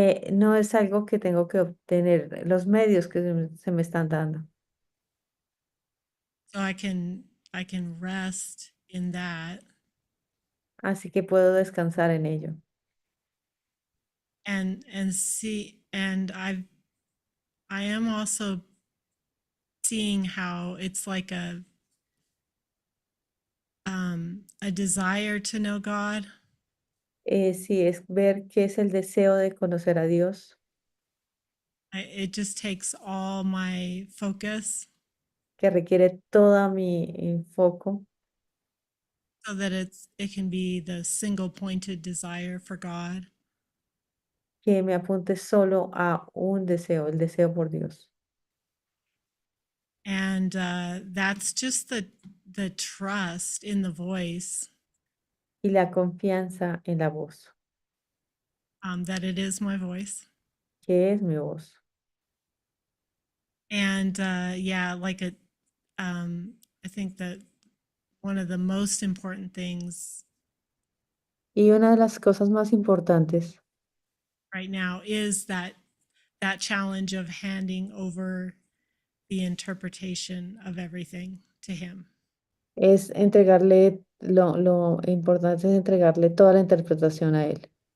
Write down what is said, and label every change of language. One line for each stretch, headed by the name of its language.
Spanish: No es algo que tengo que obtener, los medios que se me están dando.
English: So I can rest in that
Spanish: Así que puedo descansar en ello.
English: and see, and I am also seeing how it's like a desire to know God.
Spanish: Sí, es ver qué es el deseo de conocer a Dios,
English: It just takes all my focus
Spanish: que requiere toda mi foco,
English: so that it can be the single pointed desire for God.
Spanish: que me apunte solo a un deseo, el deseo por Dios.
English: And that's just the trust in the voice,
Spanish: Y la confianza en la voz,
English: that it is my voice.
Spanish: que es mi voz.
English: And yeah, like I think that one of the most important things
Spanish: Y una de las cosas más importantes
English: right now is that challenge of handing over the interpretation of everything to Him.
Spanish: es entregarle, lo importante es entregarle toda la interpretación a Él.